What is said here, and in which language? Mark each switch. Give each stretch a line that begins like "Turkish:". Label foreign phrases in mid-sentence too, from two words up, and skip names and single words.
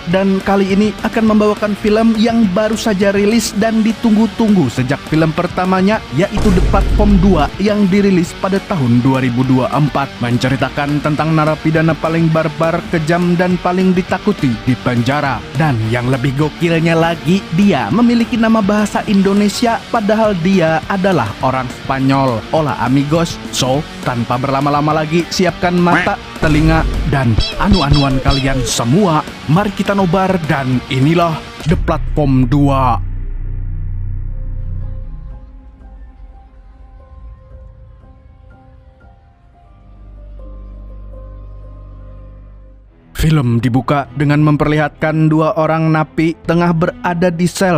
Indonesian: Dan kali ini akan membawakan film yang baru saja rilis dan ditunggu-tunggu sejak film pertamanya, yaitu The Platform 2 yang dirilis pada tahun 2024. Menceritakan tentang narapidana paling barbar, kejam, dan paling ditakuti di penjara. Dan yang lebih gokilnya lagi, dia memiliki nama bahasa Indonesia padahal dia adalah orang Spanyol.
Spanish: Hola amigos.
Indonesian: So, tanpa berlama-lama lagi, siapkan mata, telinga, dan anu-anuan kalian semua. Mari kita nobar dan inilah The Platform 2. Film dibuka dengan memperlihatkan dua orang napi tengah berada di sel